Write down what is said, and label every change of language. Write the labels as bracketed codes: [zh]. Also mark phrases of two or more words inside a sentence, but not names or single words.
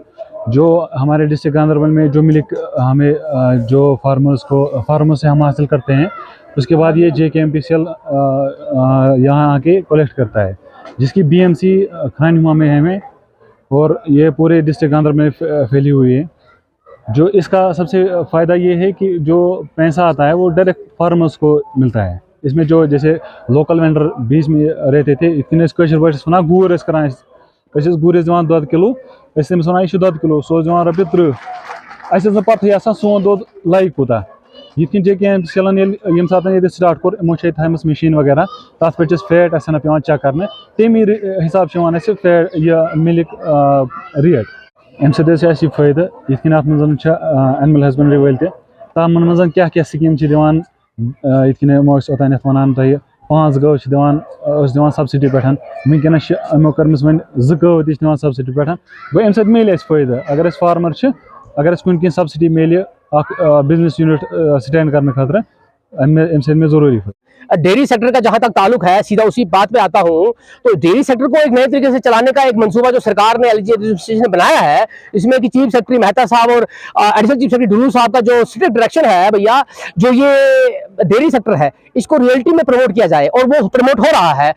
[hi] जो हमारे डिस्ट्रिक्ट गांदरबल में जो मिल्क हमें जो फार्मर से हम हासिल करते हैं, उसके बाद ये JKMPCL यहाँ आके कलेक्ट करता है, जिसकी BMC खानुमा में है हमें, और ये पूरे डिस्ट्रिक्ट गांदरबल में फैली हुई है। जो इसका सबसे फ़ायदा ये है कि जो पैसा आता है वो [en] direct farmers [hi] को मिलता है। इसमें जो जैसे लोकल वेंडर बीच में रहते थे, [ks] इतने वना गूर करान गूर दिवान 2 किलो, वना यह 2 किलो, सो दिवान ₹30। अस पत आसान सोन दुध लाइक कूता। ये JKMPCL ये सात स्टार्ट कोर इमो मशीन वगैरह, तथ पे फैट पे चेक कर, तमी हिसाब से फैट यह मिल्क रेट। अम सह फ़ायदा ये [en] animal husbandry [ks] वाल तमन मज क्या क्या स्कीम दिवान, ये वन तुम 5 गौ दिवान सब्सिडी पे। वनकस यमो कर्मस वन 2 गौ दिवान सब्सिडी पे। गो अम मिले फ़ायदा। अगर फार्मर अगर कुन सब्सिडी मिले [en] business unit stand [ks] करने खतर, अम जरूरी। [en] dairy sector [hi] का जहां तक ताल्लुक है, सीधा उसी बात पे आता हूं, तो [en] dairy sector [hi] को एक नए तरीके से चलाने का एक मंसूबा जो सरकार ने [en] LG administration [hi] ने बनाया है, इसमें कि [en] chief secretary [hi] मेहता साहब और [en] additional chief secretary [hi] ढुल्लू साहब का जो [en] strict direction [hi] है भैया, जो ये [en] dairy sector [hi] है इसको रियलिटी में प्रमोट किया जाए, और वो प्रमोट हो रहा है।